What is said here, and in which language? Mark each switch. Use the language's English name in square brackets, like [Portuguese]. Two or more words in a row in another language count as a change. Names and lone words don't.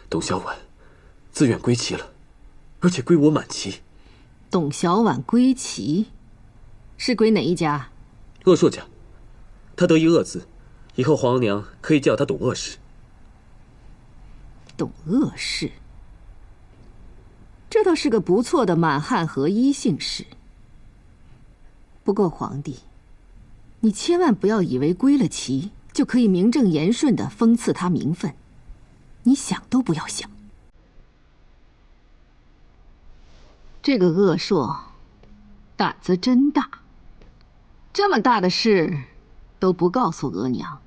[Chinese] 董小宛自願歸齊了，而且歸我滿齊。董小宛歸齊，是歸哪一家？鄂硕家。他得一鄂字，以後皇额娘可以叫他董鄂氏。董鄂氏，这倒是个不錯的滿漢合一姓氏。不過皇帝，你千萬不要以為歸了齊就可以名正言順地封賜他名分，你想都不要想。這個鄂碩膽子真大，這麼大的事都不告訴額娘。